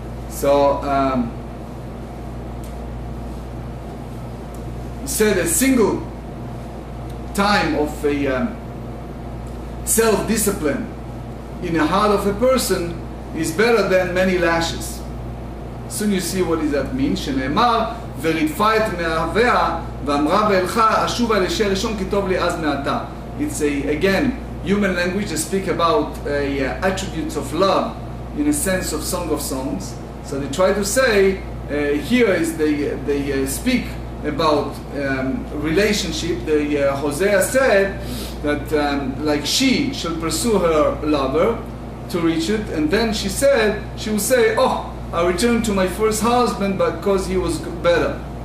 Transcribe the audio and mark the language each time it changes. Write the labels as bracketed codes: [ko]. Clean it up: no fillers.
[en] So he said a single time of a self-discipline in the heart of a person is better than many lashes. Soon you see what does that mean. [he] שנאמר ורדפה את מאהביה ואמרה ואלך אשובה אל אשר ראשון כי טוב לי אז מעתה. [en] It's again human language that speak about attributes of love in a sense of Song of Songs. So they try to say here is they speak about relationship. Hosea said that like she shall pursue her lover to reach it, and then she will say, oh, I returned to my first husband because he was better.